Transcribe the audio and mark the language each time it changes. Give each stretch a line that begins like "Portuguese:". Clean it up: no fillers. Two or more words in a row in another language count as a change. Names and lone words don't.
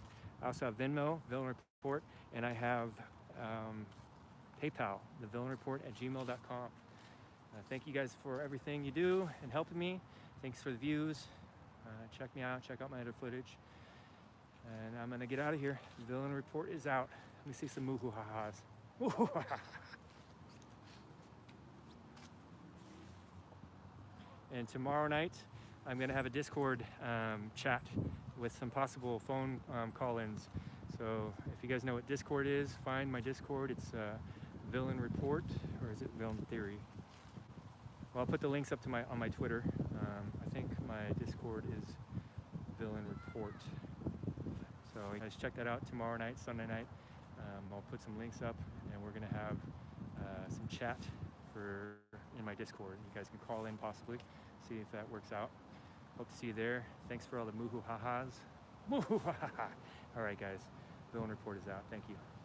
English: I also have Venmo, Villain Report, and I have PayPal, thevillainreport@gmail.com. Thank you guys for everything you do and helping me. Thanks for the views. Check me out. Check out my other footage. And I'm gonna get out of here. Villain Report is out. Let me see some moo-hoo-ha-has. Moo-hoo-ha-ha. And tomorrow night, I'm gonna have a Discord chat with some possible phone call-ins. So if you guys know what Discord is, find my Discord. It's Villain Report, or is it Villain Theory? Well, I'll put the links up to on my Twitter. I think my Discord is Villain Report. So you guys check that out tomorrow night, Sunday night. I'll put some links up, and we're gonna have some chat in my Discord. You guys can call in possibly, see if that works out. Hope to see you there. Thanks for all the moo-hoo-ha-has. Moo-hoo-ha-ha. All right, guys. Villain Report is out. Thank you.